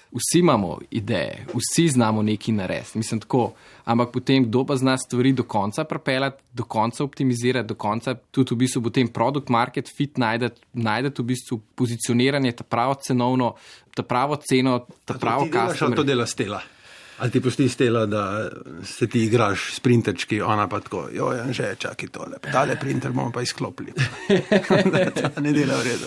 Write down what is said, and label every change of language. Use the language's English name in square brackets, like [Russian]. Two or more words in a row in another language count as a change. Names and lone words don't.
[Slovenian] Vsi imamo ideje, vsi znamo nekaj narediti, mislim tako, ampak potem kdo pa zna stvari do konca pripeljati, do konca optimizirati, do konca tudi v bistvu potem [English] product market fit [Slovenian] najdeti v bistvu pozicioniranje, ta pravo cenovno, ta pravo ceno, ta pravo customer. To dela Stela. Ali ti pusti Stela, da se ti igraš s printerčki, ona pa tako, že čakaj tole, tale printer bomo pa izklopili. Da ne dela v redu.